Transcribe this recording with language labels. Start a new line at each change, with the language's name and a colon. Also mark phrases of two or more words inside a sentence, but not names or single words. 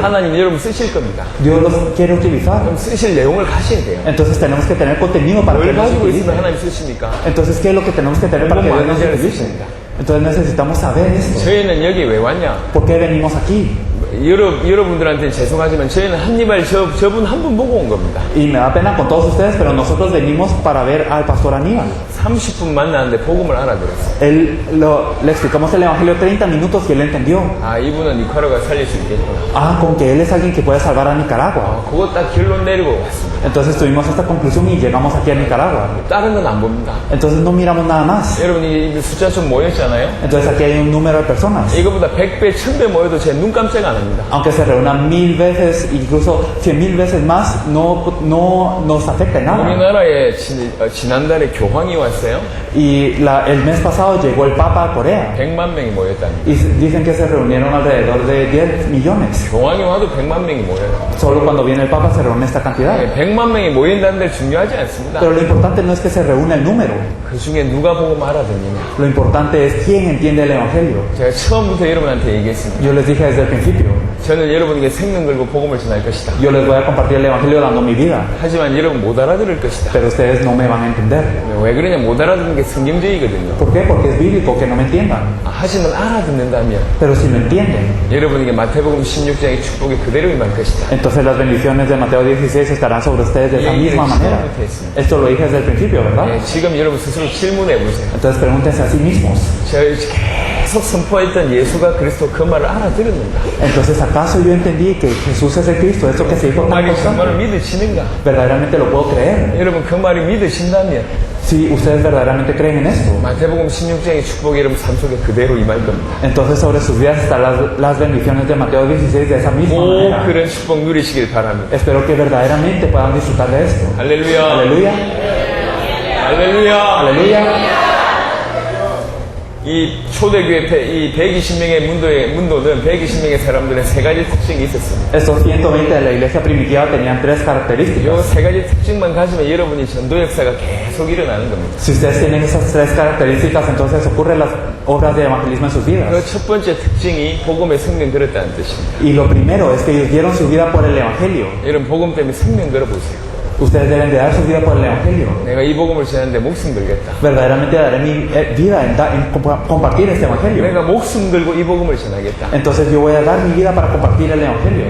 Korean: 하나님 여러분 쓰실 겁니다.
Spanish: Dios los quiere utilizar.
Korean: 그럼 쓰실 내용을 가셔야 돼요.
Spanish: Entonces tenemos que tener contenido para que
Korean: 뭘
Spanish: nos
Korean: 가지고
Spanish: utilice.
Korean: 있으면 하나님 쓰십니까?
Spanish: Entonces, ¿qué es lo que tenemos que tener para que Dios nos utilice? Entonces necesitamos saber esto.
Korean: 저희는 여기 왜 왔냐?
Spanish: ¿Por qué venimos aquí?
Korean: 여러분들한테는 죄송하지만 저희는 한니발 저분 한 분 보고 온 겁니다.
Spanish: Y me da pena con todos ustedes, pero nosotros venimos para ver al pastor Aníbal.
Korean: 30분 만났는데 복음을 알아들었어요.
Spanish: Le explicamos el Evangelio 30 minutos y él entendió.
Korean: 아, 이분은 니카라가 살릴 수 있겠구나.
Spanish: Ah, con que él es alguien que puede salvar a Nicaragua.
Korean: 그거 딱 결론 내리고 왔습니다.
Spanish: Entonces tuvimos esta conclusión y llegamos aquí a Nicaragua.
Korean: 다른 건 안 봅니다.
Spanish: Entonces no miramos nada más.
Korean: 여러분 이 숫자 좀 모였잖아요.
Spanish: Entonces aquí hay un número de personas.
Korean: 이거보다 100배, 1000배 모여도 제 눈 깜짝 안 합니다.
Spanish: Aunque se reúnan 1000 veces, incluso 100,000 veces más, no nos afecta en nada.
Korean: 우리나라에 지난달에 교황이 왔어요.
Spanish: Y el mes pasado llegó el Papa a Corea.
Korean: 100만 명이 모였다니.
Spanish: Y dicen que se reunieron alrededor de 10 millones.
Korean: 교황이 와도 100만 명이 모여요.
Spanish: Solo cuando viene el Papa se reúne esta cantidad.
Korean: 100만 명이 모인다는 데 중요하지 않습니다.
Spanish: Pero lo importante no es que se reúna el número.
Korean: 그 중에 누가 복음 알아듣느냐.
Spanish: Lo importante es quién entiende el Evangelio.
Korean: 제가 처음부터 여러분한테 얘기했습니다.
Spanish: Yo les dije desde el principio.
Korean: 저는 여러분에게 생명 걸고 복음을 전할 것이다.
Spanish: Yo les voy a compartir el Evangelio dando mi vida.
Korean: 하지만 여러분 못 알아들을 것이다.
Spanish: Pero ustedes no me van a entender.
Korean: 왜 그러냐? 못 알아듣는 게 성경적이거든요.
Spanish: ¿Por qué? Porque es bíblico que no me entiendan.
Korean: 하지만 알아듣는다면
Spanish: Pero si lo entienden,
Korean: 여러분에게 마태복음 16장의 축복이 그대로 임할 것이다.
Spanish: entonces las bendiciones de Mateo 16 estarán sobre ustedes de esa misma manera. Esto lo dije desde el principio, ¿verdad?
Korean: 지금 여러분 스스로 질문해 보세요.
Spanish: Entonces pregúntense a sí mismos.
Korean: 제가 계속 선포했던 예수가 그리스도 그 말을 알아들었는가?
Spanish: Entonces, ¿acaso yo entendí que Jesús es el Cristo? Esto que se dijo
Korean: 그
Spanish: tan
Korean: 말이 정말
Spanish: constante.
Korean: 믿어지는가?
Spanish: ¿Verdaderamente lo puedo creer?
Korean: 여러분 그 말이 믿어진다면
Spanish: Si ustedes verdaderamente creen en esto,
Korean: 마태복음 16장의 축복이 여러분 삶 속에 그대로 임할 겁니다.
Spanish: entonces sobre sus vidas están las bendiciones de Mateo 16 de esa misma
Korean: 꼭
Spanish: manera.
Korean: 그런 축복 누리시길 바랍니다.
Spanish: Espero que verdaderamente puedan disfrutar de esto.
Korean: 할렐루야.
Spanish: Aleluya.
Korean: 할렐루야.
Spanish: Aleluya.
Korean: 이 초대교회 이 120명의 문도는 120명의 사람들은 세 가지 특징이 있었습니다.
Spanish: Estos 120 de la iglesia primitiva tenían tres
Korean: 이
Spanish: características.
Korean: 세 가지 특징만 가지면 여러분이 전도 역사가 계속 일어나는 겁니다.
Spanish: Si ustedes tienen esas tres características, entonces ocurren las obras de evangelismo en sus
Korean: 그
Spanish: vidas.
Korean: 첫 번째 특징이 복음의 생명 들었다는 뜻입니다.
Spanish: Y lo primero es que ellos dieron su vida por el evangelio.
Korean: 여러분 복음 때문에 생명 걸어보세요.
Spanish: Ustedes deben de dar su vida por el evangelio.
Korean: 내가 이 복음을 전하는데 목숨 걸겠다.
Spanish: Verdaderamente daré mi vida en compartir este evangelio.
Korean: 내가 목숨 걸고 이 복음을 전하겠다.
Spanish: Entonces yo voy a dar mi vida para compartir el evangelio.